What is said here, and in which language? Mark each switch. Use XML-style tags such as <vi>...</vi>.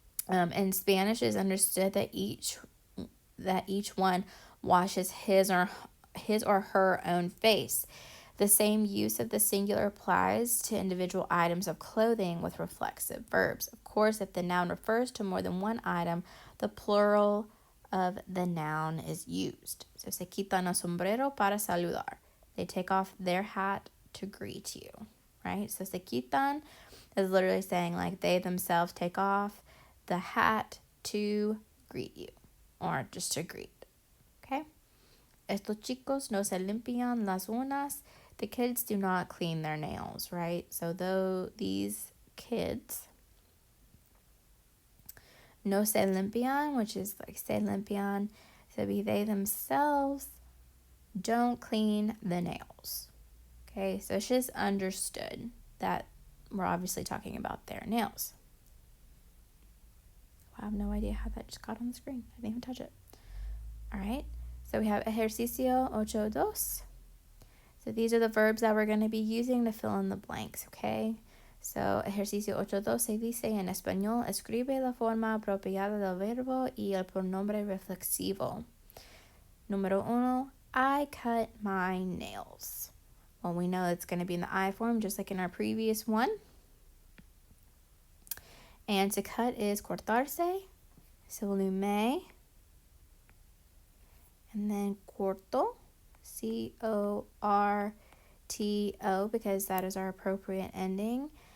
<en>In Spanish, it is understood that each one washes his or her own face. The same use of the singular applies to individual items of clothing with reflexive verbs. Of course, if the noun refers to more than one item, the plural of the noun is used.</en> <es>So se quitan el sombrero para saludar.</es> <en>They take off their hat to greet you, right? So se quitan is literally saying like they themselves take off the hat to greet you or just to greet, okay?</en> <es>Estos chicos no se limpian las uñas.</es> <en>The kids do not clean their nails, right? So though these kids</en> <es>no se limpian,</es> <en>which is like se limpian, so they themselves don't clean the nails. Okay, so it's just understood that we're obviously talking about their nails. I have no idea how that just got on the screen. I didn't even touch it. All right, so we have ejercicio 8.2. So these are the verbs that we're going to be using to fill in the blanks, okay?</en> <es>So ejercicio 8.2 se dice en español, escribe la forma apropiada del verbo y el pronombre reflexivo.</es> <en>Número 1, I cut my nails. Well, we know it's going to be in the I form, just like in our previous one. And to cut is cortarse. So we'll do me. And then corto, C-O-R-T-O, because that is our appropriate ending.</en>